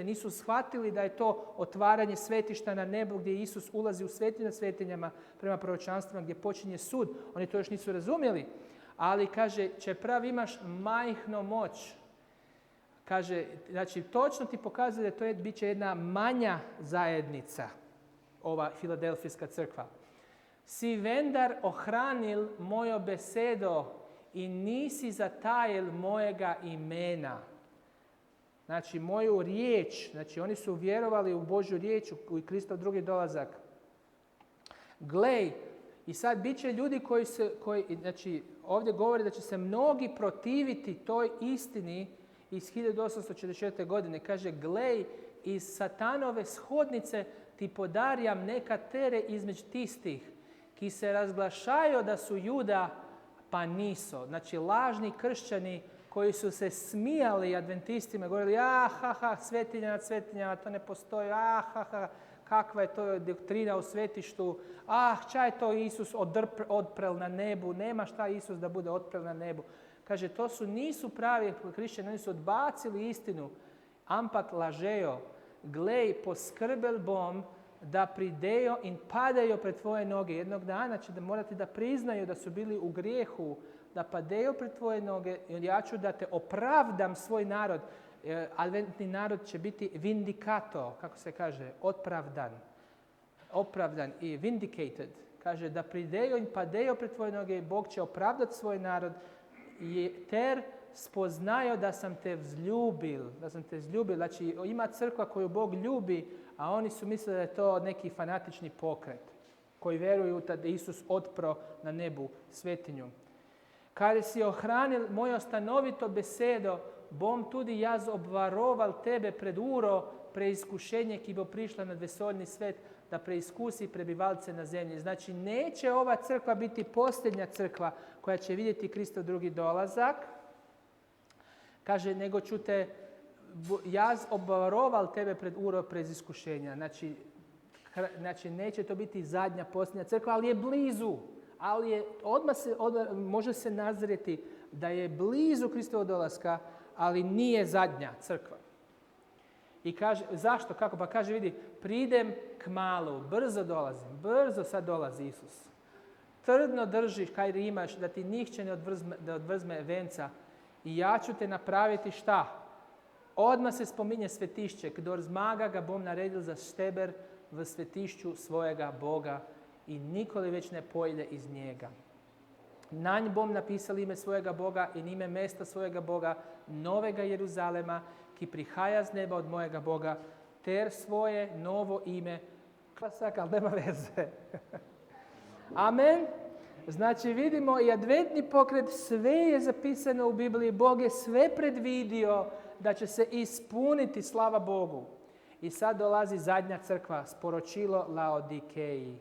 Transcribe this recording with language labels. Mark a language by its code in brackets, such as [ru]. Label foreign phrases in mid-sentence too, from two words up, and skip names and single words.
[hr] Nisu shvatili da je to otvaranje svetišta na nebu gdje Isus ulazi u svetinju nad svetinjama prema proročanstvima gdje počinje sud. Oni to još nisu razumjeli. Ali kaže, [sl] čeprav imaš majhno moć. [hr] Kaže, znači točno ti pokazuje da to bit će jedna manja zajednica, ova Filadelfijska crkva. [sl] Si vendar ohranil mojo besedo i nisi zatajil mojega imena. [hr] Znači, moju riječ, znači oni su vjerovali u Božju riječ, u Kristov drugi dolazak. Glej, i sad bit će ljudi znači ovdje govori da će se mnogi protiviti toj istini iz 1844. godine. Kaže, [sl] glej, iz satanove shodnice ti podarjam nekatere između tistih, ki se razglašaju da su Juda, pa nisu. [hr] Znači, lažni kršćani koji su se smijali adventistima, govorili, svetinja nad svetinjama, to ne postoji, kakva je to doktrina u svetištu, šta je to Isus odprel na nebu, nema šta Isus da bude odprel na nebu. Kaže, nisu pravi hrišćani, oni su odbacili istinu, [sl] ampak lažejo, glej, poskrbel bom, da pridejo in padajo pred tvoje noge. [hr] Jednog dana će da morati da priznaju da su bili u grijehu, da padeju pred tvoje noge i ja ću da te opravdam svoj narod. Adventni narod će biti vindikato, kako se kaže, opravdan i vindicated. Kaže da [sl] prideju in padeju [hr] pred tvoje noge, Bog će opravdati svoj narod [sl] ter spoznajo da sam te vzljubil. [hr] Znači ima crkva koju Bog ljubi, a oni su mislili da je to neki fanatični pokret koji vjeruju da Isus otpro na nebu svetinju. [sl] Kada si ohranil mojo stanovito besedo, bom tudi jaz obvaroval tebe pred uro preiskušenje ki bo prišla na vesoljni svet, da preiskusi prebivalce na zemlji. [hr] Znači, neće ova crkva biti posljednja crkva koja će vidjeti Kristov drugi dolazak. Kaže, nego ću te [sl] jaz obvaroval tebe pred uro preiskušenja. [hr] Znači, neće to biti zadnja, posljednja crkva, ali je blizu. Može se nazreti da je blizu Kristovog dolaska, ali nije zadnja crkva. I kaže, zašto? Kako? Pa kaže, vidi, [sl] pridem k malu, [hr] brzo dolazim, brzo sad dolazi Isus. [sl] Trdno držiš kaj imaš, da ti nihče ne odvrzme venca [hr] i ja ću te napraviti šta? Odmah se spominje svetišće, [sl] kdor zmaga ga bom naredil za šteber v svetišću svojega Boga i nikoli već ne pojde iz njega. Na nj bom napisal ime svojega Boga in ime mesta svojega Boga, novega Jeruzalema, ki prihaja z neba od mojega Boga, ter svoje novo ime. [hr] Klasak, ali nema veze. Amen. Znači vidimo i adventni pokret, sve je zapisano u Bibliji, Bog je sve predvidio da će se ispuniti, slava Bogu. I sad dolazi zadnja crkva, sporočilo Laodikeji.